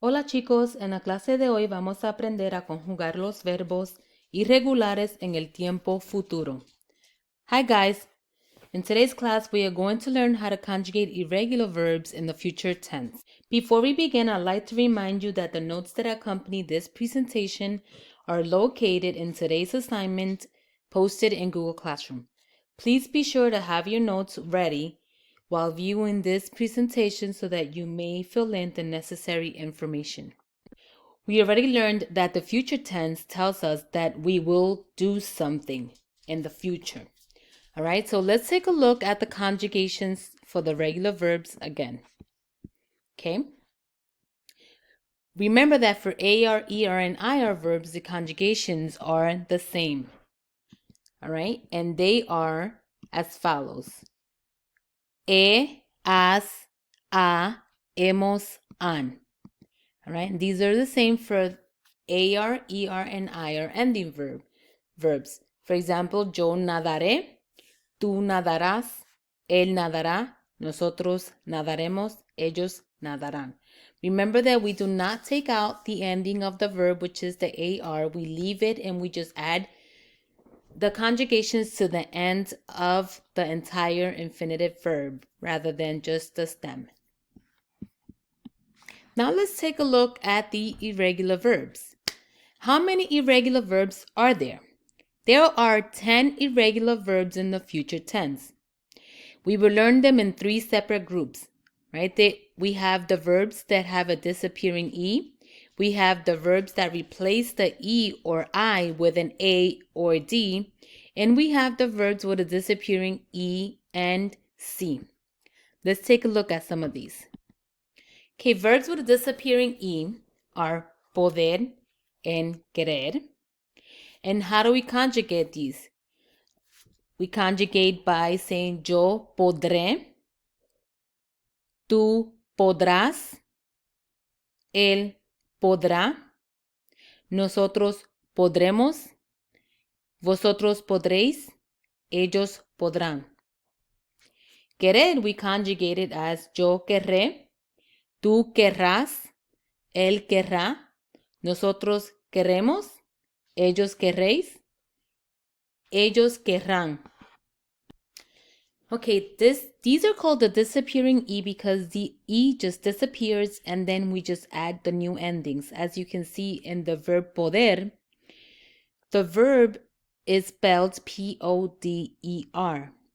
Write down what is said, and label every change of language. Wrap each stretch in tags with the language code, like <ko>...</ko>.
<es>Hola chicos, en la clase de hoy vamos a aprender a conjugar los verbos irregulares en el tiempo futuro.</es> <en>Hi guys, in today's class we are going to learn how to conjugate irregular verbs in the future tense. Before we begin, I'd like to remind you that the notes that accompany this presentation are located in today's assignment posted in Google Classroom. Please be sure to have your notes ready while viewing this presentation so that you may fill in the necessary information. We already learned that the future tense tells us that we will do something in the future. All right, so let's take a look at the conjugations for the regular verbs again. Okay. Remember that for AR, ER, and IR verbs, the conjugations are the same. All right, and they are as follows.</en> <es>As, a, hemos, han.</es> <en>All right, and these are the same for AR, ER, and IR ending verbs. For example,</en> <es>yo nadaré, tú nadarás, él nadará, nosotros nadaremos, ellos nadarán.</es> <en>Remember that we do not take out the ending of the verb, which is the AR. We leave it and we just add the conjugations to the end of the entire infinitive verb rather than just the stem. Now let's take a look at the irregular verbs. How many irregular verbs are there? There are 10 irregular verbs in the future tense. We will learn them in 3 separate groups, right? We have the verbs that have a disappearing E. We have the verbs that replace the E or I with an A or D. And we have the verbs with a disappearing E and C. Let's take a look at some of these. Okay, verbs with a disappearing E are poder and querer. And how do we conjugate these? We conjugate by saying</en> <es>yo podré, tú podrás, él podrá, nosotros podremos, vosotros podréis, ellos podrán. Querer,</es> <en>we conjugate it as</en> <es>yo querré, tú querrás, él querrá, nosotros queremos, ellos querréis, ellos querrán.</es> <en>Okay, these are called the disappearing E because the E just disappears and then we just add the new endings. As you can see in the verb poder, the verb is spelled P-O-D-E-R.</en>